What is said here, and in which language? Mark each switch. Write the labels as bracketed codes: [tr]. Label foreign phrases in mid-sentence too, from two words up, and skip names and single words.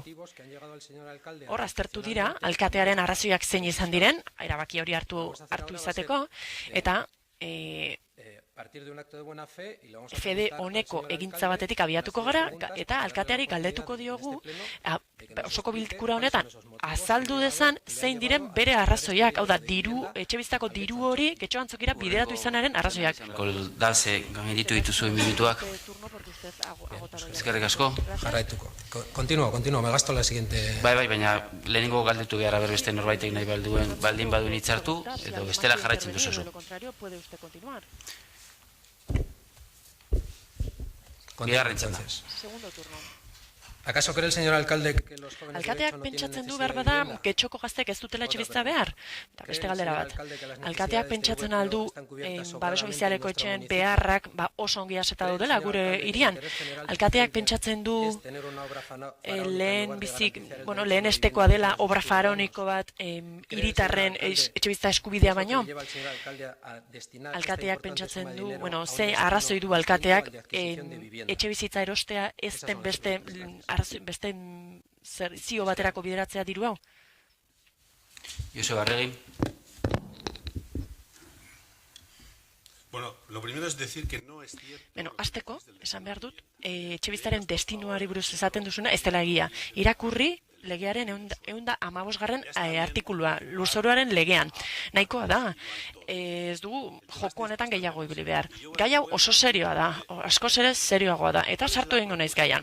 [eu] Hor aztertu dira, alkatearen arrazoiak zein izan diren, erabaki hori hartu izateko, eta fede honeko egintza batetik abiatuko gara, eta alkateari galdetuko diogu, osoko bilkura honetan, azaldu dezan zein diren bere arrazoiak, hau da, etxe bizitzako diru hori Getxo Antzokira bideratu izanaren arrazoiak. Dalze, gainditu dituzuen minutuak. Eskerrik asko. Jarraituko. [es] Continúo, me gasto la siguiente... [eu] Bai, baina lehenengo galdetu behar beste norbaitek nahi baldin baduen hitzartu, edo bestela jarraitzen duzu. Bigarren txanda. [es] ¿Acaso cree el señor alcalde que los jóvenes de [eu] Alkateak pentsatzen du behar bada, getxoko gaztek ez dutela etxebizitza behar? Eta beste galdera bat. Alkateak pentsatzen aldu babes ofizialeko etxeen beharrak oso ongi aseta daudela gure hirian. Alkateak pentsatzen du lehen estekoa dela obra faraoniko bat hiritarren etxebizitza eskubidea baino. Alkateak pentsatzen du, ze arrazoi du alkateak etxebizitza erostea ez den beste zio baterako bideratzea diru hau? Joseba Arregi. [es] Bueno, lo primero es decir que no es cierto. [eu] Azteko, esan behar dut, etxebizitzaren destinuari buruz esaten duzuna, ez dela egia. Irakurri legearen 115. Artikulua, lurzoruaren legean. Nahikoa da, ez dugu joko honetan gehiago ibili behar. Gai hau oso serioa da, askoz ere serioagoa da, eta sartu egingo naiz gaian.